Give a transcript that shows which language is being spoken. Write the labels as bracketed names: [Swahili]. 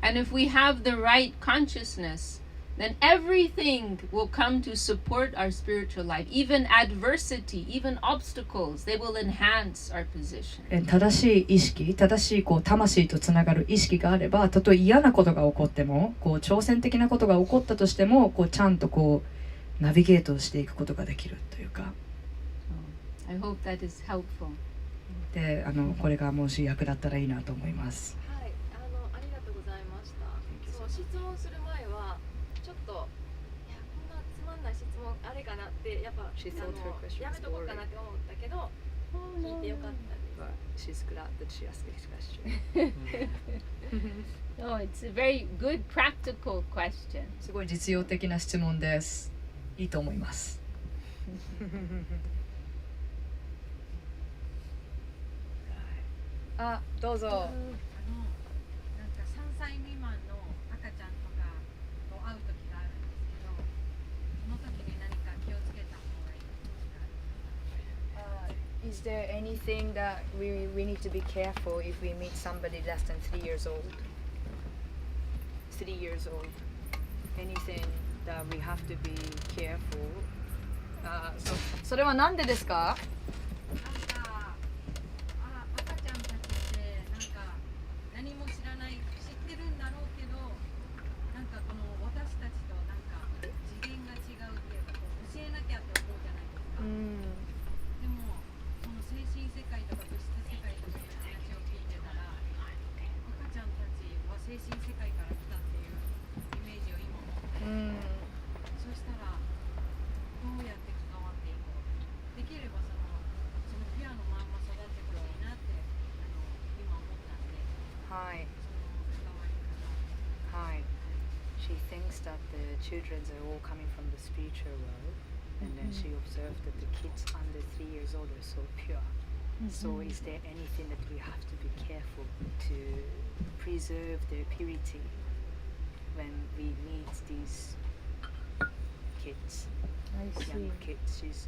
[English] And if we have the right consciousness, then everything will come to support our spiritual life. Even adversity, even obstacles, they will enhance our position. [Japanese] 正しい意識、正しい魂とつながる意識があれば、たとえ嫌なことが起こっても、挑戦的なことが起こったとしても、ちゃんとナビゲートしていくことができるというか。 [English] I hope that is helpful. [Japanese] で、これがもし役立ったらいいなと思います。はい、ありがとうございました。そう、質問する前はちょっとこんなつまんない質問あれかなってやっぱやめとこうかなって思ったけど、聞いてよかったです。 [English] She's glad that she asked this question. No, it's a very good practical question. [Japanese] すごい実用的な質問です。いいと思います。あ、どうぞ。なんか3歳未満の赤ちゃんとかと会う時があるんですけど、その時に何か気をつけた方がいいですか？ [English] Is there anything that we need to be careful if we meet somebody less than 3 years old? 3 years old. Anything that we have to be careful? [Japanese] それはなんでですか？赤ちゃんたちって何も知らない、知ってるんだろうけど、この私たちと次元が違うっていうか、教えなきゃって思うじゃないですか。でもその精神世界とか物質世界とかの話を聞いてたら、赤ちゃんたちは精神世界から来たっていうイメージを今持って、そしたらどうやって関わっていこう、できればそのピュアのまんま育ってほしいなって今思ったんで、はい。その関わり方。はい。 [English] She thinks that the children are all coming from the spiritual world, and then she observed that the kids under 3 years old are so pure. So is there anything that we have to be careful to preserve their purity when we meet these kids, young kids?